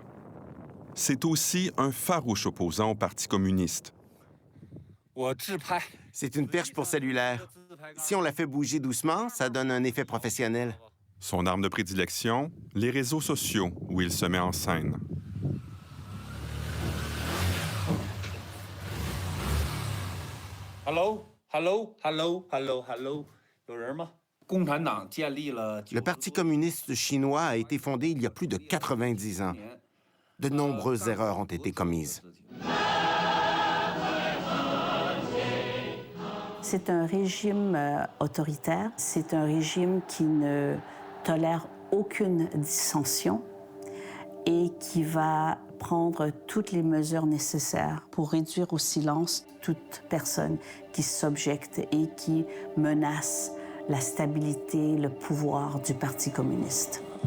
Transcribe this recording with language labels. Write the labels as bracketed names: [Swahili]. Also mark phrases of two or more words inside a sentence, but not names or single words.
[French] C'est aussi un farouche opposant au Parti communiste. C'est une perche pour cellulaire. Si on la fait bouger doucement, ça donne un effet professionnel. Son arme de prédilection, les réseaux sociaux où il se met en scène. [English] Hello, hello, hello, hello, hello. [Chinese] 有人吗？共产党建立了 [French] Le Parti communiste chinois a été fondé il y a plus de 90 ans. De nombreuses erreurs ont été commises. C'est un régime autoritaire. C'est un régime qui ne tolère aucune dissension et qui va prendre toutes les mesures nécessaires pour réduire au silence toute personne qui s'objecte et qui menace la stabilité, le pouvoir du Parti communiste.